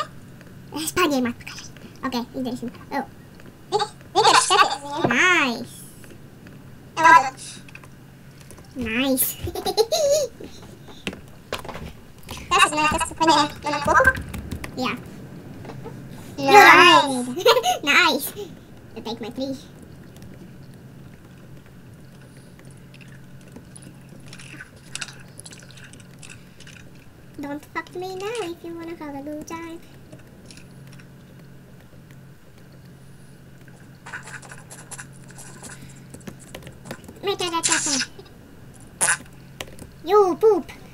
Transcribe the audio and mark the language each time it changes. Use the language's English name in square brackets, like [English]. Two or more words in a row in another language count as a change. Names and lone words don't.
[Latvian] Es paņēmu atpakaļ. Ok, izdarīsim. Oh, Vienkārši skaties viņu. nice! Vadot. Nice! Tas ir tas, kas paņēma manu koku. Jā. Nice. [English] Nice! You take my 3. Don't fuck me now if you wanna have a good time. You poop!